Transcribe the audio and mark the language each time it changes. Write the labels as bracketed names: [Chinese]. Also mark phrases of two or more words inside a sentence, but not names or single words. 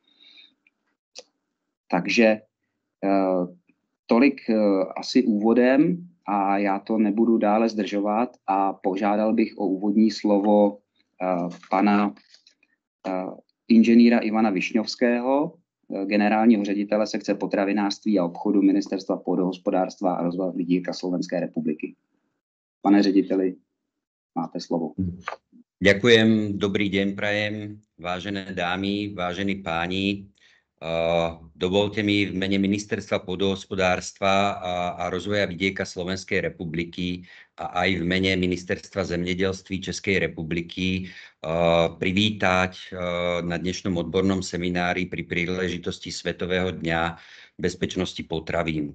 [Czech] Takže tolik asi úvodem a já to nebudu dále zdržovat a požádal bych o úvodní slovo pana inženýra Ivana Višňovského, generálního ředitele sekce potravinářství a obchodu Ministerstva pôdohospodárstva a rozvoje vidieka Slovenskej republiky. Pane řediteli, máte slovo. [Slovak] Ďakujem, dobrý deň prajem, vážené dámy, vážení páni. Dovolte mi v mene Ministerstva pôdohospodárstva a rozvoja vidieka Slovenskej republiky a aj v mene Ministerstva zemědělství Českej republiky privítať na dnešnom odbornom seminári pri príležitosti Svetového dňa bezpečnosti potravín.